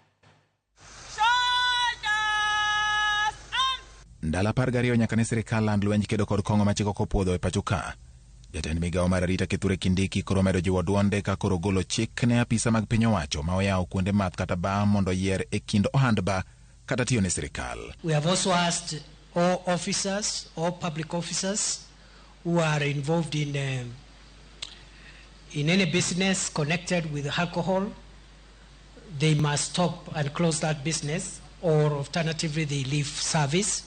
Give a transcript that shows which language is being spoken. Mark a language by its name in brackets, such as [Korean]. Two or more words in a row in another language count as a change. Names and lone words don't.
[Luo (Kenya and Tanzania)] Ndala 12 nyaka ne sirikal land lwenj kedo kod kong'o machiko kopuodho e pachoka. Jatend migawo mar arita Kithure Kindiki koro medo jiwo duonde ka koro golo chik ne apisa mag piny owacho ma oyawo kuonde math kata bar mondo yier e kind ohand bar kata tiyo ne sirikal. [English] We have also asked all officers, all public officers who are involved in any business connected with alcohol, they must stop and close that business, or alternatively they leave service.